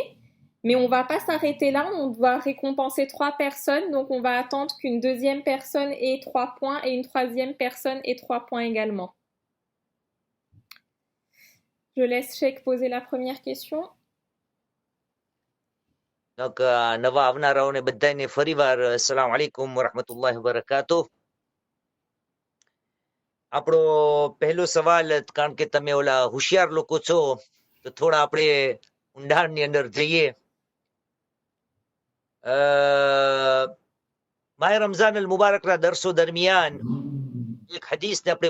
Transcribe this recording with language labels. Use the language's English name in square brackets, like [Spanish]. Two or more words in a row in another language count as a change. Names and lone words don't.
[French] Mais on va pas s'arrêter là. On va récompenser 3 personnes. Donc, on va attendre qu'une deuxième personne ait 3 points et une troisième personne ait 3 points également. Je laisse Sheikh poser la première question. Donc, [Gujarati] નવા આવનારાઓને બધાને ફરીવાર [Arabic] السلام عليكم ورحمة الله وبركاته. [Gujarati] આપણો પહેલો સવાલ, કારણ કે તમે ઓલા હોશિયાર લોકો છો તો થોડા આપણે ઊંડાણની અંદર જઈએ. માહે રમઝાન અલ મુબારકના દર્શો દરમિયાન એક હદીસને આપણે